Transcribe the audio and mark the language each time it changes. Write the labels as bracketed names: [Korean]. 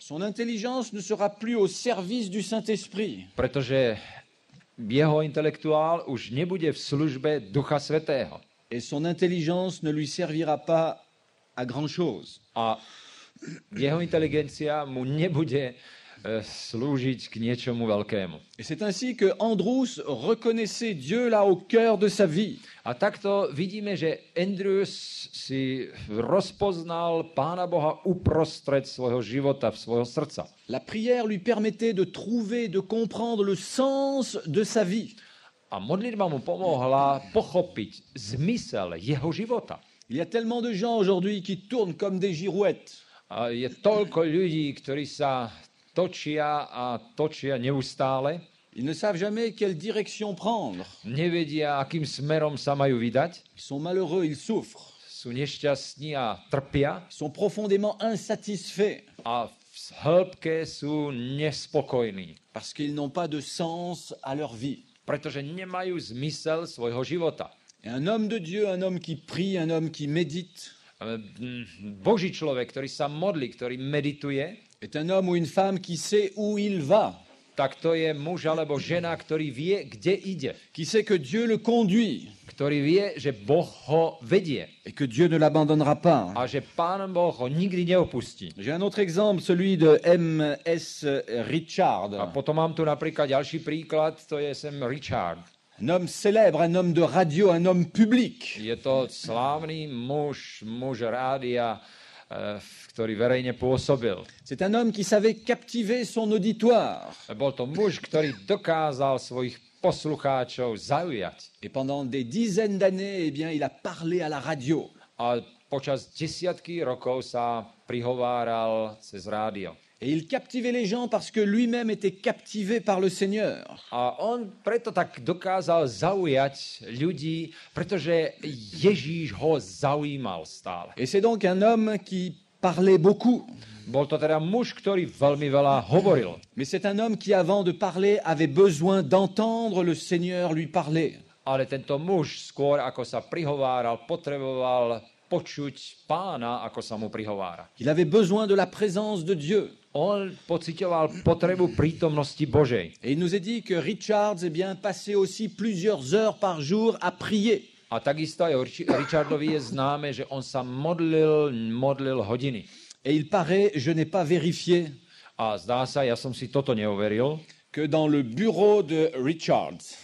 [French] Son intelligence ne sera plus au service du Saint-Esprit. [Slovak] Pretože jeho intelektuál už nebude v službe Ducha Svätého. [French] Et son intelligence ne lui servira pas à grand-chose. [Slovak] A jeho inteligencia mu nebude slúžiť k niečomu veľkému. [French] Et c'est ainsi que Andrews reconnaissait Dieu là au cœur de sa vie. [Slovak] A takto vidíme, že Andrews si rozpoznal Pána Boha uprostred svojho života, svojho srdca. [French] La prière lui permettait de trouver, de comprendre le sens de sa vie. [Slovak] A modlitba mu pomohla pochopiť zmysel jeho života. [French] Il y a tellement de gens aujourd'hui qui tournent comme des girouettes. [Slovak] A je toľko ľudí, ktorí sa točia a točia neustále. [French] Ils ne savent jamais quelle direction prendre. [Slovak] Nevedia, akým smerom sa majú vydať. [French] Ils sont malheureux, ils souffrent. [Slovak] Sú nešťastní a trpia. [French] Ils sont profondément insatisfaits. [Slovak] A v hĺbke sú nespokojní. [French] Parce qu'ils n'ont pas de sens à leur vie. [Slovak] Pretože nemajú zmysel svojho života. [French] Et un homme de Dieu, un homme qui prie, un homme qui médite, [Slovak] Boží človek, ktorý sa modlí, ktorý medituje, [French] est un homme ou une femme qui sait où il va. [Slovak] Tak to je muž alebo žena, ktorý vie, kde ide. [French] Qui sait que Dieu le conduit. [Slovak] Ktorý vie, že Boh ho vedie. [French] Et que Dieu ne l'abandonnera pas. [Slovak] A že Pán Boh ho nikdy neopustí. [French] J'ai un autre exemple, celui de M.S. Richard. [Slovak] A potom mám tu napríklad ďalší príklad, to je Sam Richard. [French] Un homme célèbre, un homme de radio, un homme public. [Slovak] Je to slávny muž rádia, ktorý verejne pôsobil. [French] C'est un homme qui savait captiver son auditoire. [Slovak] Bol to muž, ktorý dokázal svojich poslucháčov zaujať. [French] Et pendant des dizaines d'années, eh bien, il a parlé à la radio. [Slovak] A počas desiatky rokov sa prihováral cez rádio. [French] Et il captivait les gens parce que lui-même était captivé par le Seigneur. [Slovak] A on preto tak dokázal zaujať ľudí, pretože Ježíš ho zaujímal stále. [French] Et c'est donc un homme qui parlait beaucoup. [Slovak] Bol to teda muž, ktorý veľmi veľa hovoril. [French] Mais c'est un homme qui, avant de parler, avait besoin d'entendre le Seigneur lui parler. [Slovak] Ale tento muž skôr, ako sa prihováral, potreboval počuť Pána, ako sa mu prihovára. [French] Il avait besoin de la présence de Dieu. [Slovak] On pociťoval potrebu prítomnosti Božej. [French] Et il nous est dit que Richards passait aussi plusieurs heures par jour à prier. [Slovak] A takisto aj Richardovi je známe, že on sa modlil hodiny. [French] Et il paraît, je n'ai pas vérifié, [Slovak] A zdá sa, ja som si toto neuveril, [French] que dans le bureau de Richards,